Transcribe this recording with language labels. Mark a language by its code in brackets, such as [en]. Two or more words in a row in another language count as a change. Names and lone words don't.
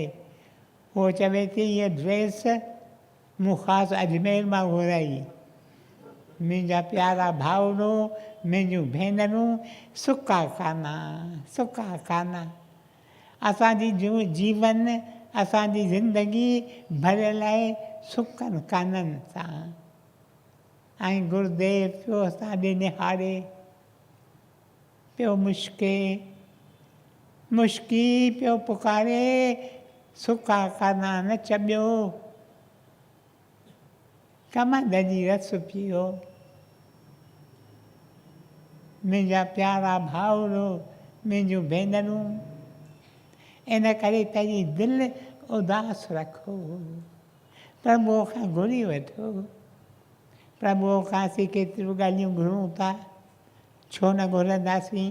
[sd] उहो चवे थी हीअ ड्रेस मूं ख़ासि अजमेर मां घुराई। मुंहिंजा प्यारा भाउरो, मुंहिंजूं भेनरूं, सुका काना, सुका काना। असांजी जीवन, असांजी ज़िंदगी भरियल आहे सुकनि काननि सां। ऐं गुरुदेव पियो असां ॾे निहारे, पियो मुश्की पियो पुकारे, सुका काना न चॿियो, कमंद जी रस पियो। मुंहिंजा प्यारा भाउरो, मुंहिंजूं भेनरूं, इन करे पंहिंजी दिलि उदास रखो, प्रभुअ खां घुरी वठो। प्रभुअ खां असीं केतिरियूं ॻाल्हियूं घुरूं था, छो न घुरंदासीं।